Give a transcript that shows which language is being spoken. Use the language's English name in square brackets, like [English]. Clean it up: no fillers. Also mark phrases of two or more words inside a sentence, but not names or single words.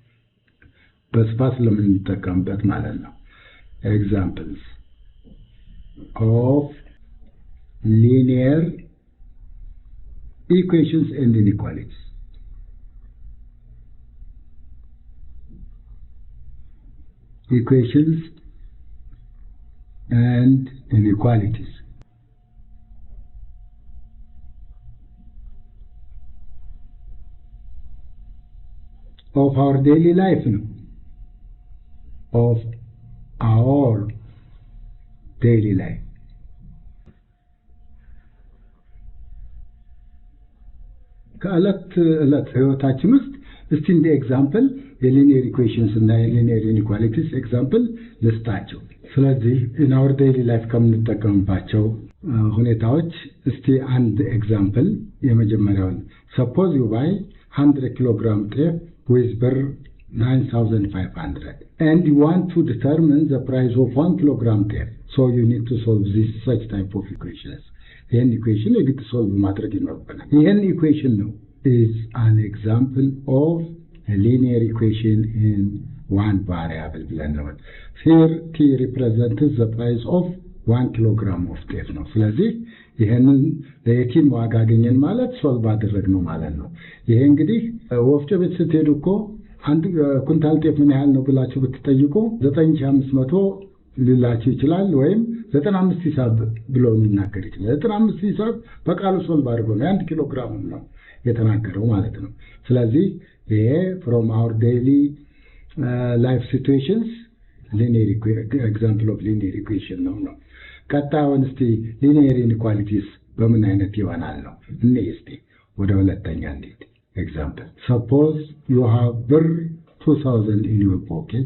[Amharic] በስፋት ለምንጠቀምበት ማለት ነው [English] examples of linear equations and inequalities equations and inequalities. Of our daily life, no? Of our daily life. [Amharic] ከዕለት ዕለት ህይወታችን ውስጥ እስቲ እንደ ኤግዛምፕል የሊኒየር ኢኩዌሽንስ እና የሊኒየር ኢኒኳሊቲስ ኤግዛምፕል ልስጣቸው። ስለዚህ [English] in our daily life [Amharic] ከምንጠቀምባቸው ሁኔታዎች እስቲ አንድ ኤግዛምፕል የመጀመሪያውን [English] suppose you buy 100 kilogram [Amharic] ጤፍ with ብር [English] 9,500 and you want to determine the price of 1 kilogram ጤፍ, so you need to solve this such type of equations. [Amharic] ይህን ኢኩዌሽን የግድ ሶልቭ ማድረግ ይኖርብናል። ይህን ኢኩዌሽን ነው [English] is an example of a linear equation in one variable [Amharic] ብለን ነው። [English] Here t represents the price of 1 kilogram of [Amharic] ጤፍ ነው። ስለዚህ ይሄንን ለየቲን ዋጋ አገኘን ማለት ሶልቭ አደረግነው ማለት ነው። ይሄ እንግዲህ ወፍጮ ቤት ስትሄዱ እኮ አንድ ኩንታል ጤፍ ምን ያህል ነው ብላችሁ ብትጠይቁ 9500 ሊላችሁ ይችላል፣ ወይም 95 ሂሳብ ብሎ ሊናገር ይችላል። 95 ሂሳብ በቃሉ ሶልቭ አድርጎ ነው 1 ኪሎ ግራም ነው የተናገረው ማለት ነው። ስለዚህ ይሄ [English] from our daily life situations linear example of linear equation [Amharic] ነው። ቀጣዩን እስቲ [English] linear inequalities [Amharic] በምን አይነት ይሆናል ነው እኔ እስቲ ወደ ሁለተኛ እንሂድ። [English] example suppose you have [Amharic] ብር [English] 2000 in your pocket.